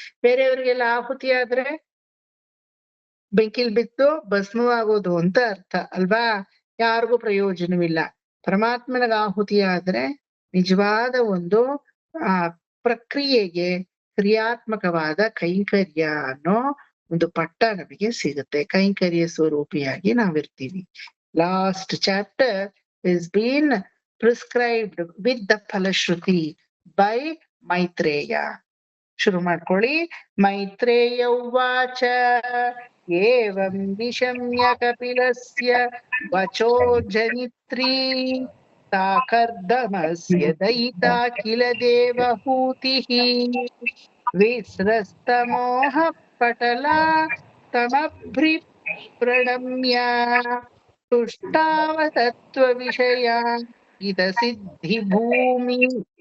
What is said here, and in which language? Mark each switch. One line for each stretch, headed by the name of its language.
Kannada: ಬೇರೆಯವರಿಗೆಲ್ಲ ಆಹುತಿ ಆದ್ರೆ ಬೆಂಕಿಲ್ ಬಿತ್ತು ಭಸ್ಮವಾಗೋದು ಅಂತ ಅರ್ಥ ಅಲ್ವಾ? ಯಾರಿಗೂ ಪ್ರಯೋಜನವಿಲ್ಲ. ಪರಮಾತ್ಮನಿಗೆ ಆಹುತಿ ಆದ್ರೆ ನಿಜವಾದ ಒಂದು ಪ್ರಕ್ರಿಯೆಗೆ ಕ್ರಿಯಾತ್ಮಕವಾದ ಕೈಂಕರ್ಯ ಅನ್ನೋ ಒಂದು ಪಟ್ಟ ನಮಗೆ ಸಿಗುತ್ತೆ. ಕೈಂಕರ್ಯ ಸ್ವರೂಪಿಯಾಗಿ ನಾವಿರ್ತೀವಿ.
English: Last chapter is been prescribed with the phalashruti by Maitreya.
Kannada: ಶುರು ಮಾಡ್ಕೊಳ್ಳಿ.
Sanskrit: ಮೈತ್ರೇಯ ಉವಾಚ ಏವಂ ನಿಶಮ್ಯ ಕಪಿಲಸ್ಯ ವಚೋ ಜನಿತ್ರೀ ಸಾಕರ್ದಮಸ್ಯ ದಯಿತಾ ಕಿಲ ದೇವಹೂತಿಃ ವಿಸ್ರಸ್ತಮೋಹ ಪಟಲಾ ತಮಭ್ರಿ ಪ್ರಣಮ್ಯ ತುಷ್ಟಾವತತ್ವ ವಿಷಯ ಇದ ಸಿದ್ಧಿ ಭೂಮಿಂ.